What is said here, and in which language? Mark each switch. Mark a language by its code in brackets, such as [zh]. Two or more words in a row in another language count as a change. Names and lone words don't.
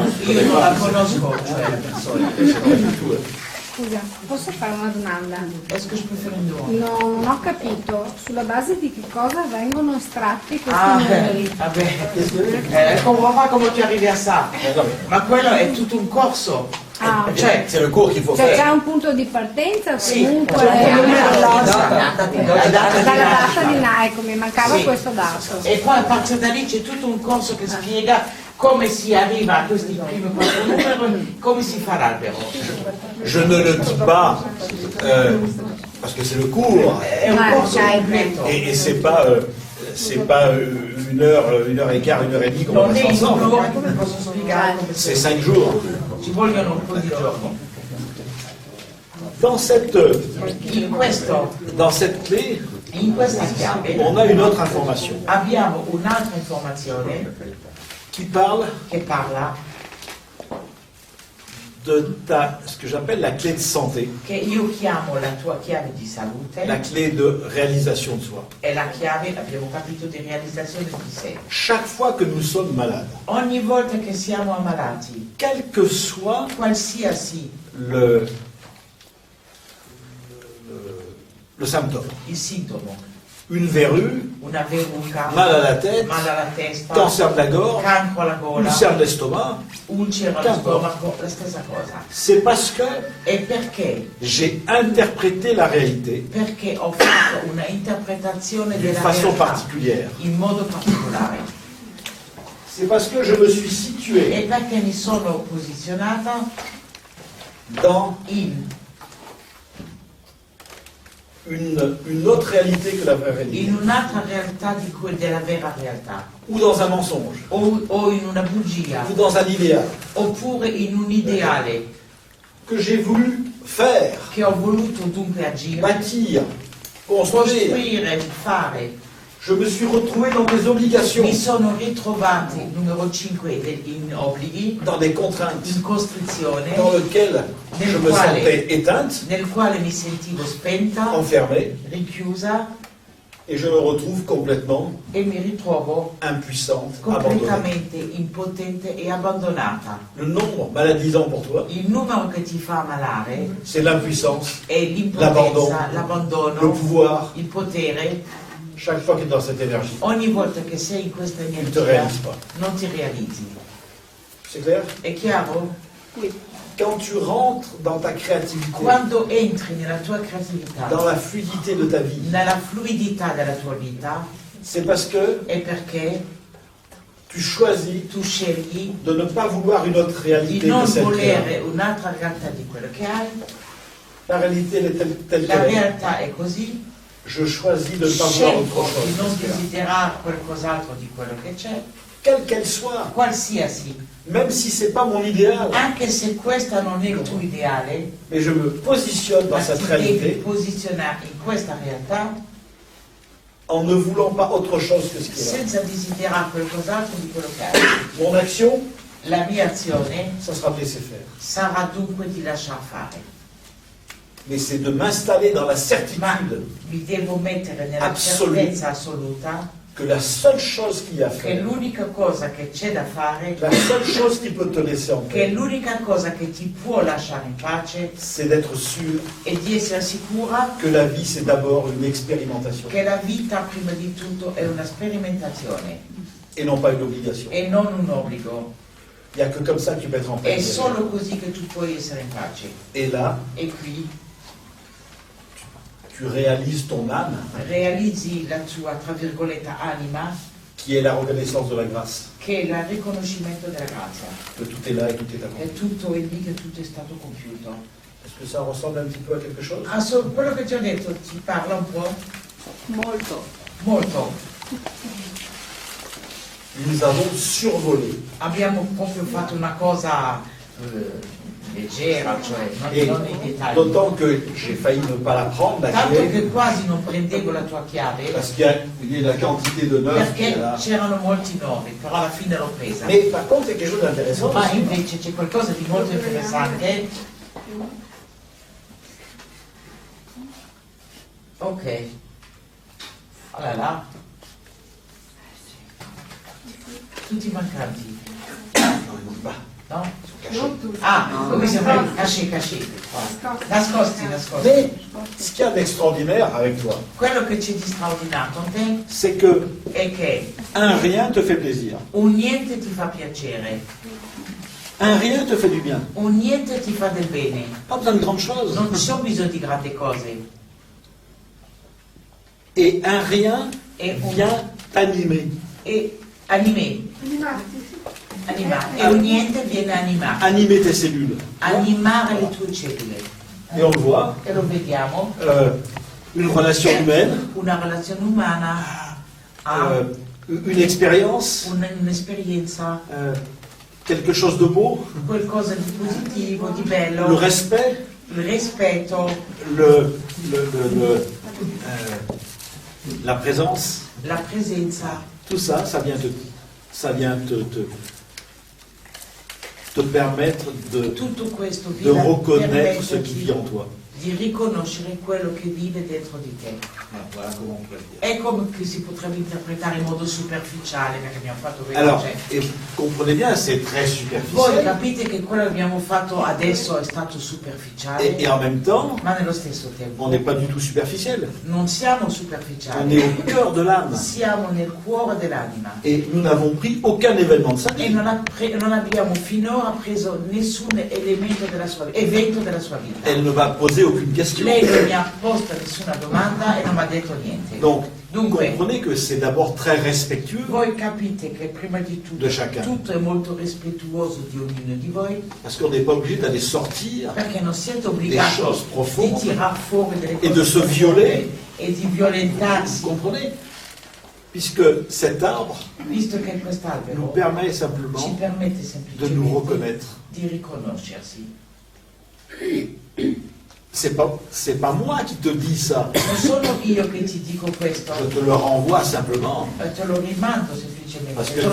[it] Io non la conosco, cioè la persona. Scusa, posso fare una domanda? [fr] Est-ce que je peux faire une demande? [it] Non ho capito sulla base di che cosa vengono estratti questi Ah, numeri. vabbè, [fr] comprends pas [it] come tu arrivi a ça. Ma quello è tutto un corso. Ah, Cioè, [fr] C'est le cours qu'il faut [it] Cioè c'è [fr] faire. [it] un punto di partenza sì, comunque c'è un numero dalla di data data di ecco, mi mancava Sì. questo dato. E poi a partire da lì c'è tutto un corso che spiega come si arriva a questi primi 4 numeri, come si fa l'albero. [fr] Je ne le dis pas parce que c'est le cours [it] È un corso completo. [fr] et c'est pas une heure et quart, une heure et demie qu'on va [it] Non è [fr] passer [it] in [fr] ensemble. [it] un'ora che vi posso spiegare come [fr] C'est [it] si [fr] 5 jours. [it] ci vogliono un po' di giorni. [fr] Dans cette clé, [it] In questa chiave [fr] on a une autre information [it] abbiamo un'altra informazione [fr] qui parle [it] che parla [fr] ce que j'appelle la clé de santé, [it] che io chiamo la tua chiave di salute, [fr] la clé de réalisation de soi. [it] è la chiave, abbiamo capito, di realizzazione di sé. [fr] Chaque fois que nous sommes malades, [it] Ogni volta che siamo ammalati, [fr] quel que soit [it] qualsiasi [fr] le symptôme, [it] il sintomo, [fr] une verrue, [it] una verruca, [fr] mal à la tête, [it] male alla testa, [fr] cancer de la gorge, [it] cancro alla gola, [fr] ulcère de l'estomac, [it] ulcera allo stomaco, la stessa cosa. [fr] c'est parce que [it] E perché? [fr] j'ai interprété la réalité [it] Perché ho fatto una interpretazione [fr] d'une [it] della [fr] façon [it] realtà [fr] particulière. [it] in modo particolare. [fr] C'est parce que je me suis situé [it] E perché mi sono posizionata [fr] dans [it] in [fr] une autre réalité que la vraie réalité, [it] un'altra realtà di cui della vera realtà, [fr] ou dans un mensonge, [it] o in una bugia, [fr] ou dans un idéal [it] oppure in un ideale [fr] que j'ai voulu faire, [it] che ho voluto dunque agire, [fr] bâtir, construire. [it] costruire, fare. [fr] Je me suis retrouvé dans des obligations, [it] Mi sono ritrovati, numero 5, in obblighi, [fr] dans des contraintes, [it] in costrizione, [fr] dans lesquelles je me sentais éteinte, [it] nel quale mi sentivo spenta, [fr] enfermée, [it] richiusa, [fr] et je me retrouve complètement [it] e mi ritrovo [fr] impuissante, abandonnée. [it] completamente impotente e abbandonata. [fr] Le nombre maladisant pour toi, [it] Il numero che ti fa ammalare [fr] c'est l'impuissance, [it] è l'impotenza, [fr] le [it] l'abbandono, [fr] pouvoir. [it] il potere. [fr] Chaque fois que tu es dans cette énergie, [it] Ogni volta che sei in questa [fr] tu ne te [it] energia [fr] réalises pas. [it] non ti realizzi. [fr] C'est clair? [it] È chiaro? [fr] Quand tu rentres dans ta créativité, [it] Quando entri nella tua creatività, [fr] dans la fluidité de ta vie, [it] nella fluidità della tua vita, [fr] c'est parce que [it] è perché [fr] tu choisis [it] tu scegli [fr] de ne pas vouloir une autre [it] di [fr] réalité [it] non [fr] que celle que tu as. [it] volere un'altra realtà di quello che hai. [fr] La réalité, elle est telle [it] La [fr] qu'elle est. [it] realtà è così. [fr] Je choisis de ne pas vouloir [it] Scelgo [fr] autre [it] di non [fr] chose. [it] desiderare qualcos'altro di quello che c'è, [fr] Quelle qu'elle soit, [it] qualsiasi, [fr] même si c'est pas mon idéal, [it] anche se questa non è il tuo ideale, [fr] mais je me positionne dans [it] ma [fr] cette [it] ti devi [fr] réalité [it] posizionare in questa realtà [fr] en ne voulant pas autre chose que ce qui est là. [it] senza desiderare qualcos'altro di quello che hai. [fr] Mon action, [it] La mia azione [fr] ça sera de laisser faire. [it] sarà dunque di lasciar fare, [fr] Mais c'est de m'installer dans la [it] ma [fr] certitude [it] mi devo mettere nella [fr] Assoluta. [it] certezza assoluta [fr] que la seule chose qu'il y a à [it] che [fr] faire, [it] l'unica cosa che c'è da fare, [fr] la seule chose qui peut te laisser en [it] che [fr] paix, [it] l'unica cosa che ti può lasciare in pace [fr] c'est d'être sûr [it] è di essere sicura [fr] que la vie, c'est d'abord une expérimentation [it] che la vita prima di tutto è una sperimentazione [fr] et non pas une obligation. [it] e non un obbligo. [fr] Il n'y a que comme ça que tu peux être en paix. [it] È solo così che tu puoi essere in pace. [fr] Et là, [it] E qui [fr] tu réalises ton âme, [it] realizzi la tua, tra virgolette, anima, [fr] qui est la reconnaissance de la grâce, [it] che è il riconoscimento della grazia. [fr] que tout est là et tout est accompli. [it] È tutto è lì che tutto è stato compiuto. [fr] Est-ce que ça ressemble un petit peu à quelque chose? [it] Ah, quello che ti ho detto ti parla un po'? Molto. Molto. [fr] Nous avons survolé. [it] Abbiamo proprio fatto una cosa leggera, cioè [fr] Et [it] non i dettagli. [fr] d'autant que j'ai failli ne pas la prendre, la [it] Tanto [fr] clé, [it] che quasi non prendevo la tua chiave, [fr] parce qu'il y a la quantité de neuf qui est [it] perché [fr] là. [it] c'erano molti nomi, però alla fine l'ho presa. [fr] Mais par contre, il y a quelque chose d'intéressant. [it] Ma [fr] aussi. [it] invece c'è qualcosa di molto interessante. Ok. Allora. Tutti mancanti, no? Ah, come sembra caché. Nascosti. [fr] Mais ce qu'il y a d'extraordinaire avec toi, [it] Quello che c'è di straordinario con te [fr] c'est que [it] è che [fr] un rien te fait plaisir. [it] un niente ti fa piacere, [fr] Un rien te fait du bien. [it] un niente ti fa del bene. [fr] Pas besoin de grandes choses. [it] Non c'è bisogno di grandi cose. [fr] Et un rien [it] E [fr] vient t'animer. [it] animare. E un niente viene animato. [fr] Animer tes cellules. [it] Animare le tue cellule. [fr] Et on le voit. [it] E lo vediamo. [fr] Une relation humaine, [it] Una relazione umana ha [fr] une expérience, [it] un'esperienza, [fr] quelque chose de beau, [it] qualcosa di positivo, di bello, [fr] le respect, [it] il rispetto, [fr] la présence, [it] la presenza, [fr] tout ça, ça vient te te permettre [it] Tutto questo vi [fr] de reconnaître ce qui [it] permette [fr] vit en toi. [it] di riconoscere quello che vive dentro di te. [fr] Voilà comment on peut le dire. [it] È come che si potrebbe interpretare in modo superficiale, perché abbiamo fatto [fr] Alors, [it] veloce. [fr] et comprenez bien, c'est très [it] Voi [fr] superficiel. [it] capite che quello che abbiamo fatto adesso è stato superficiale, [fr] Et en même temps, [it] ma nello stesso tempo [fr] on n'est pas du tout superficiel. [it] non siamo [fr] On est [it] superficiali, [fr] au cœur de l'âme. [it] siamo nel cuore dell'anima. [fr] Et nous n'avons pris aucun événement de sa [it] E [fr] vie. [it] non abbiamo finora preso nessun evento della sua vita. [fr] Elle ne va poser aucune question. [it] Lei non mi ha posto nessuna domanda e non mi ha detto niente. [fr] Donc, [it] Dunque, [fr] comprenez que c'est d'abord très respectueux, [it] voi capite che prima di tutto [fr] De chacun. [it] tutto è molto rispettuoso di ognuno di voi, [fr] parce qu'on n'est pas obligé d'aller sortir [it] perché non siete [fr] des [it] obbligati [fr] choses [it] di [fr] profondes. [it] tirar fuori delle E cose [fr] de se [it] profonde [fr] violer. [it] e di [fr] Vous [it] violentarsi, [fr] comprenez? Puisque cet arbre [it] visto che [fr] nous [it] quest'albero [fr] permet [it] ci [fr] simplement [it] permette [fr] de nous [it] semplicemente [fr] reconnaître. [it] di riconoscersi. [fr] C'est pas moi qui te dis ça. [it] Non sono io che ti dico questo, [fr] Je te le renvoie simplement. [it] te lo rimando semplicemente, [fr] Parce que